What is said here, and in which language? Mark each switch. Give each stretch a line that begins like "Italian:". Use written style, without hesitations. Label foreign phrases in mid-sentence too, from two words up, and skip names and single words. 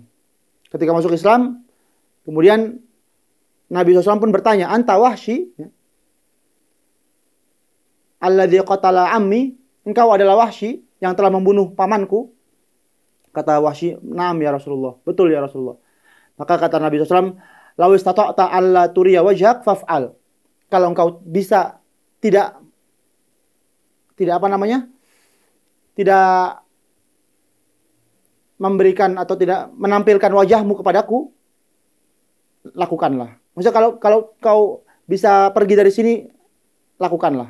Indonesian: Ketika masuk Islam, kemudian Nabi SAW pun bertanya,
Arabic: "أنت وحشي?"
Indonesian: Ya.
Arabic: "الذي قتل عمي,"
Indonesian: engkau adalah Wahsy yang telah membunuh pamanku? Kata Wahsy,
Arabic: "نعم يا رسول الله."
Indonesian: Betul ya Rasulullah. Maka kata Nabi SAW,
Arabic: "لو استطعت ألا تريني وجهك فافعل."
Indonesian: Kalau engkau bisa tidak apa namanya? Tidak memberikan atau tidak menampilkan wajahmu kepadaku, lakukanlah. Maksudnya kalau kau bisa pergi dari sini, lakukanlah.